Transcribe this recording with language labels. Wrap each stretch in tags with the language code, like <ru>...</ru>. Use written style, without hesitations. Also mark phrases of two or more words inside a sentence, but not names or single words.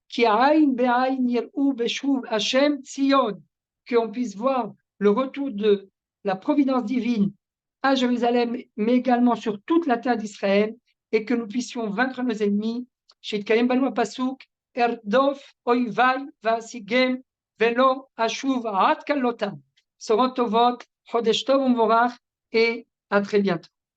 <fr>qu'on puisse voir le retour de la providence divine à Jérusalem, mais également sur toute la terre d'Israël, et que nous puissions vaincre nos ennemis.</fr> <he>שיתקיים בנו הפסוק, ארדוף אויביי ואשיגם ולא אשוב עד כלותם. בשורות טובות, חודש טוב ומבורך,</he> <fr>et à très bientôt.</fr>